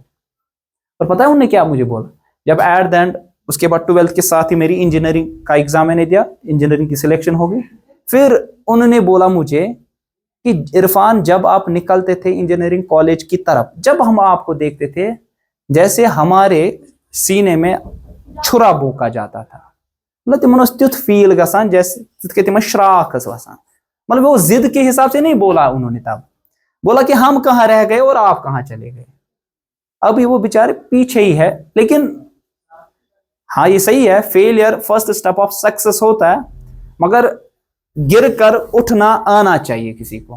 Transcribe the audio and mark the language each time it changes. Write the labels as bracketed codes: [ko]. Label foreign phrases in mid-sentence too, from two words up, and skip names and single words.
[hi] और पता है उन्होंने क्या मुझे बोला, जब [en] at then [hi] उसके बाद 12th के साथ ही मेरी इंजीनियरिंग का एग्जाम मैंने दिया, इंजीनियरिंग की सिलेक्शन हो गई। फिर उन्होंने बोला मुझे कि इरफान जब आप निकलते थे [en] engineering college [hi] की तरफ, जब हम आपको देखते थे जैसे हमारे सीने में छुरा बोका जाता था, मतलब [ks] तिमन त्युथ फील गसान [hi] जैसे [ks] तिम श्राख वसान। [hi] मतलब वो जिद के हिसाब से नहीं बोला उन्होंने, तब बोला कि हम कहाँ रह गए और आप कहाँ चले गए। अभी वो बेचारे पीछे ही है, लेकिन हाँ ये सही है, [en] failure first step of success [hi] होता है, मगर गिर कर उठना आना चाहिए किसी को।